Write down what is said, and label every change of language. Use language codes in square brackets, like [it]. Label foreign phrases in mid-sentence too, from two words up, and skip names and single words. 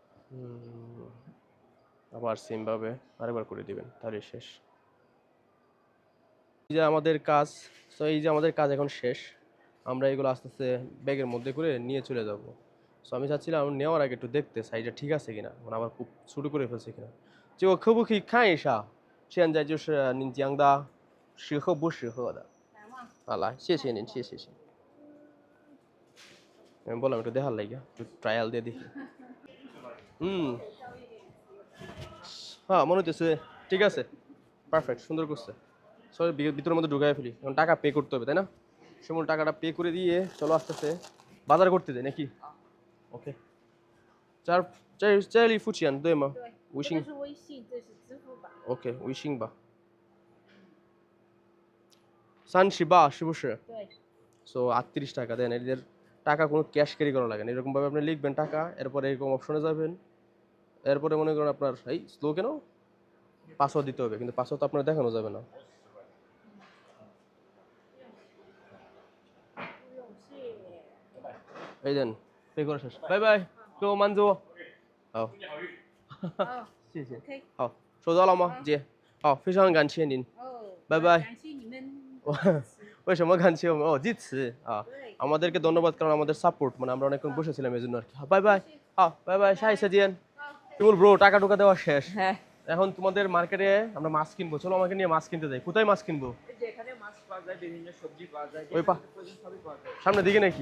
[bn] আবার সেম ভাবে আরেকবার করে দিবেন, তাহলে শেষ। এই যে আমাদের কাজ, তো এই যে আমাদের কাজ এখন শেষ। আমরা এগুলো আস্তে আস্তে ব্যাগের মধ্যে করে নিয়ে চলে যাব। সো আমি চাচ্ছিলাম নেওয়ার আগে একটু দেখতে সাইজটা ঠিক আছে কিনা, মানে আবার খুব ছোটো করে ফেলছে কিনা। [zh] 结果可不可以看一下？现在就是您讲的适合不适合的。来嘛，好，来，谢谢您，谢谢。 [bn] আমি বললাম একটু দেখার লাগে, একটু ট্রায়াল দিয়ে দেখি। হ্যাঁ, মনে হচ্ছে ঠিক আছে, পারফেক্ট, সুন্দর করছে। সবাই ভিতরের মধ্যে ঢুকাই ফেলি, এখন টাকা পে করতে হবে তাই না? সেমন টাকাটা পে করে দিয়ে চলো আস্তে আস্তে বাজার করতে যাই নাকি? ওকে, [zh] 这里付钱对吗？对，微信这个是微信，这是支付宝。 OK， 微信吧。38是不是？对， [bn] সো 38 টাকা দেন। এদের টাকা কোনো [en] cash carry [bn] করা লাগে না, এরকম ভাবে আপনি লিখবেন টাকা, এরপরে এরকম অপশনে যাবেন, এরপরে মনে করেন আপনার এই স্লো কেন পাসওয়ার্ড দিতে হবে, কিন্তু পাসওয়ার্ড তো আপনার দেখানো যাবে না। [zh] 不用谢。 [bn] এই দেন, পে করে শেষ। [en] bye bye, [zh] 给我满足。好，哦谢谢。，OK，好，收到了吗，姐？好，非常感谢您。哦，拜拜感谢你们。为什么感谢我们？哦，支持啊。对， [bn] আমাদেরকে ধন্যবাদ, কারণ আমাদের সাপোর্ট, মানে আমরা অনেকক্ষণ বসেছিলাম এই জন্য আর কি। [en] bye bye, bye bye, [bn] সাইসা দিয়েন। কি বল ব্রো, টাকা টুকা দেওয়া শেষ। হ্যাঁ, এখন তোমাদের মার্কেটে আমরা মাছ কিনবো, চলো আমাকে নিয়ে মাছ কিনতে যাই। কোথায় মাছ কিনবো? এই যে এখানে মাছ পাওয়া যায়, বিভিন্ন সবজি পাওয়া যায়, ওই পা- প্রয়োজন সবই পাওয়া যায়। সামনের দিকে নাকি?